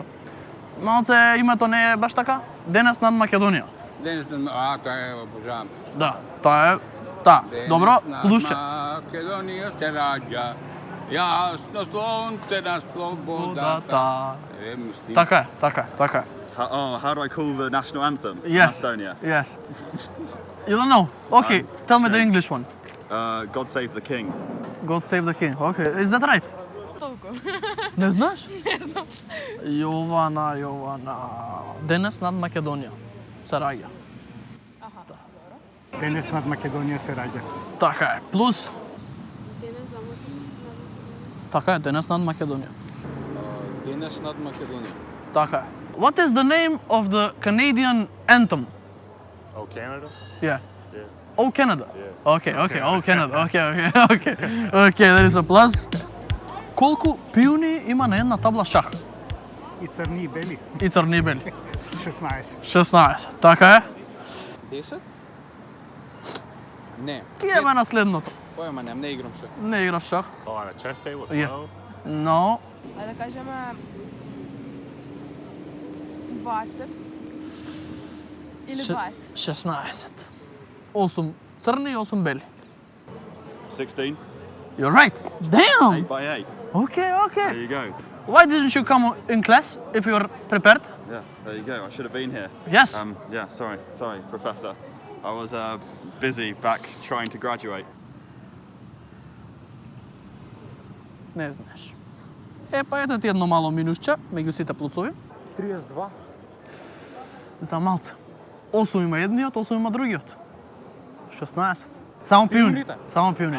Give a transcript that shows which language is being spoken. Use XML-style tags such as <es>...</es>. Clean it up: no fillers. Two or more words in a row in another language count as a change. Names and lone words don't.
<mk>Малце името не е баш така? Денес над Македонија. Денес, тоа е обожавам. Да, тоа е. Да, добро, плюсче. Македонија се раѓа. Јасно слонце на слободата. Мислим. Така е, така е, така е.</mk> <en>How do I call the national anthem in Yes. Estonia? Yes. You don't know? Okay, tell me the English one. God save the king. God save the king. Okay, is that right?</en> <mk>Толку. Не знаеш? Не знам. Јована. Денес над Македонија се раѓа. Денес над Македонија се раѓа. Така е. Плюс, Денес за така е, денес над Македонија. Денес над Македонија. Така е.</mk> <en>What is the name of the Canadian anthem? Oh, Canada? Yeah. Yeah. Oh, Canada. Yeah. Okay, oh, Canada. Okay, there is a plus.</en> <mk>Колку пиуни има на една табла шах? И црни и бели. И црни и бели. 16. 16. Така е. 10? Не. Ки е на следното. Појма нем, не играм шах. Не играш шах.</mk> <en>Oh, on a chess table, 12? Yeah.</en> <mk>Но, Ајде да кажеме 25 или 20. 16. 8 црни и 8 бели. 16.</mk> <en>You're right. Damn. 8 by 8. Okay. There you go. Why didn't you come in class if you're prepared? Yeah, there you go. I should have been here. Yes. Yeah, sorry, Professor. I was busy back trying to graduate.</en> <mk>Не знаеш. Па ето ти едно мало минусче, меѓу сите плюсови. 32. За малце. 8 има едниот, 8 има другиот. 16. Само пиуни. Пиуните? Само пиуните.</mk>